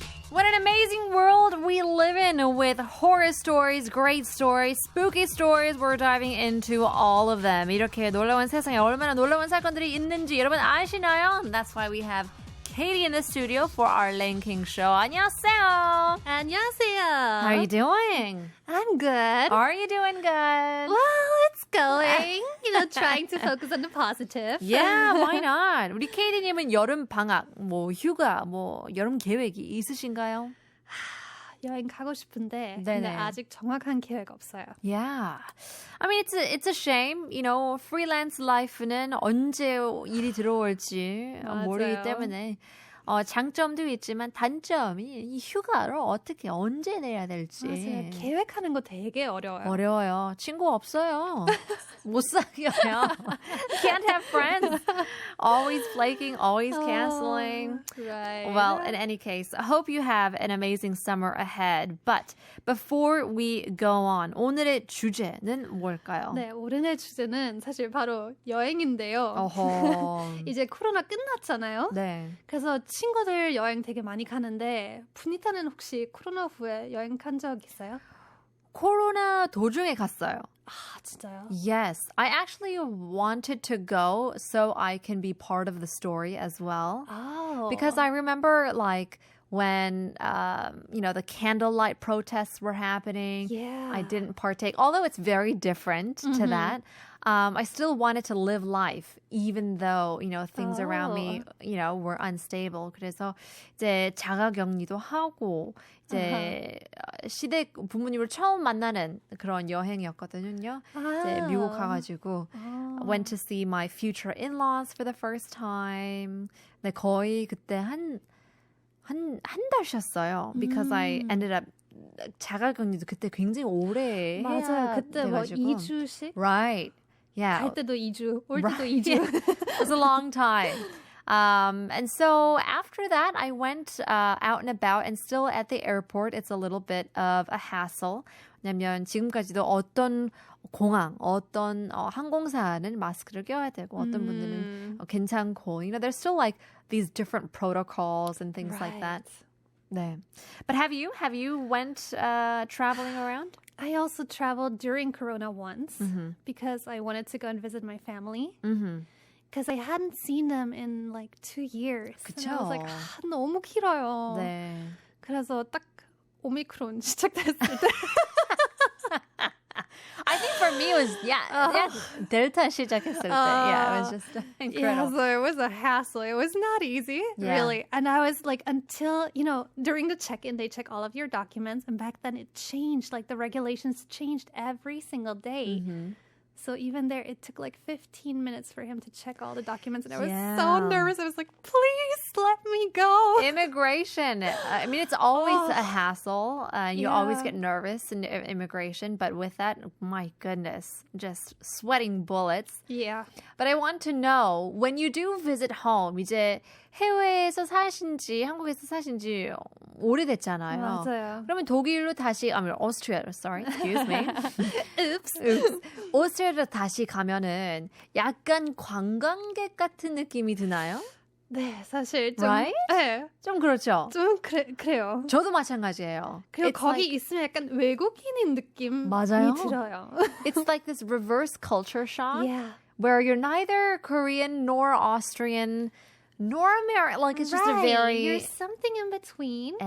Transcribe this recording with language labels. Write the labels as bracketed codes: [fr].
[en] What an amazing world we live in with horror stories, great stories, spooky stories. We're diving into all of them. [ko] 이렇게 놀라운 세상에 얼마나 놀라운 사건들이 있는지 여러분 아시나요? [en] That's why we have Kady in the studio for our Ranking show. [ko] 안녕하세요. 안녕하세요. [en] How are you doing? I'm good. Are you doing good? Well, it's going. Trying to focus on the positive. Yeah, why not? [ko] 우리 Kady님은 여름 방학, 휴가, 여름 계획이 있으신가요? 여행 가고 싶은데 네네. 근데 아직 정확한 계획 없어요. [en] Yeah. I mean, it's a shame. Freelance life [ko] 는 언제 일이 들어올지 모르기 때문에 장점도 있지만 단점이 이 휴가를 어떻게 언제 내야 될지. 맞아요. 계획하는 거 되게 어려워요. 어려워요. 친구 없어요. 못 사귀어요. [en] Can't have friends. Always flaking, always canceling. Right. Well, in any case, I hope you have an amazing summer ahead. But before we go on, [ko] 오늘의 주제는 뭘까요? 네, 오늘의 주제는 사실 바로 여행인데요. 어허. 이제 코로나 끝났잖아요. 네. 그래서 친구들 여행 되게 많이 가는데 분이타는 혹시 코로나 후에 여행 간 적 있어요? 코로나 도중에 갔어요. 아, 진짜요? [en] Yes, I actually wanted to go so I can be part of the story as well. Oh. Because I remember when the candlelight protests were happening. Yeah. I didn't partake, although it's very different to that. I still wanted to live life, even though things around me were unstable. [ko] 그래서 이제 자가격리도 하고 이제 시댁 부모님을 처음 만나는 그런 여행이었거든요. 이제 미국 가가지고 [en] went to see my future in-laws for the first time. [ko] 네, 거의 그때 한 달 쉬었어요. [en] Because I ended up [ko] 자가격리도 그때 굉장히 오래 맞아요. 그때 돼가지고. 2주씩? [en] Right. Yeah. [ko] 갈 때도 2주, 올 때도 [en] Right. [ko] 2주. [en] It was a long time. And so after that, I went out and about and still at the airport. It's a little bit of a hassle. [ko] 왜냐면 지금까지도 어떤 공항, 어떤 항공사는 마스크를 껴야 되고 어떤 분들은 괜찮고. [en] There's still these different protocols and things like that. [ko] 네. [en] But have you went traveling around? I also traveled during Corona once because I wanted to go and visit my family. Because I hadn't seen them in 2 years. [ko] 그쵸. [en] And I was like, [ko] 너무 길어요. 네. 그래서 딱 오미크론 시작됐을 때. [en] I think for me it was [ko] 델타 시작했을 때. [en] Yeah, it was just incredible. Yeah, so it was a hassle. It was not easy, really. And I was until, during the check-in, they check all of your documents. And back then it changed. The regulations changed every single day. So even there, it took 15 minutes for him to check all the documents. And I was so nervous. I was like, please let me go. Immigration. I mean, it's always a hassle. You always get nervous in immigration. But with that, my goodness, just sweating bullets. Yeah. But I want to know, when you do visit home, [ko] 이제 해외에서 사신지, 한국에서 사신지 오래됐잖아요. 맞아요. 그러면 독일로 다시, [en] Austria, sorry, excuse me. Oops. [ko] 오스트리아로 다시 가면은 약간 관광객 같은 느낌이 드나요? 네, 사실 좀. [en] Right? [ko] 네. 좀 그렇죠. 좀 그래요. 저도 마찬가지예요. 그리고 거기 있으면 약간 외국인인 느낌이 맞아요. 들어요. [en] It's like this reverse culture shock. Yeah. Where you're neither Korean nor Austrian nor American. It's just a very You're something in between.